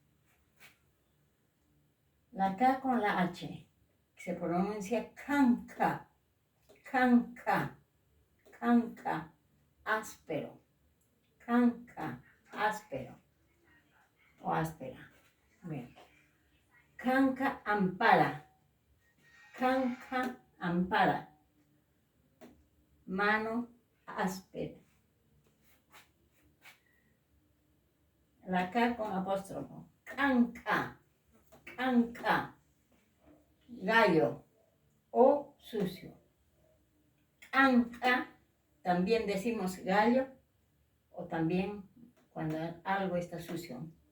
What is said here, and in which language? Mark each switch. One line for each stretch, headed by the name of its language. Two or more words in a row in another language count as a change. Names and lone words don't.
Spanish: La K con la H se pronuncia canca. Canca. Canca. Áspero. Canca. Áspero. O áspera. Bien.
Aymara: Canca ampara. Canca ampara.
Spanish: Mano áspera. La K con apóstrofo. Canca. Canca. Gallo o sucio. Canca, también decimos gallo o también cuando algo está sucio.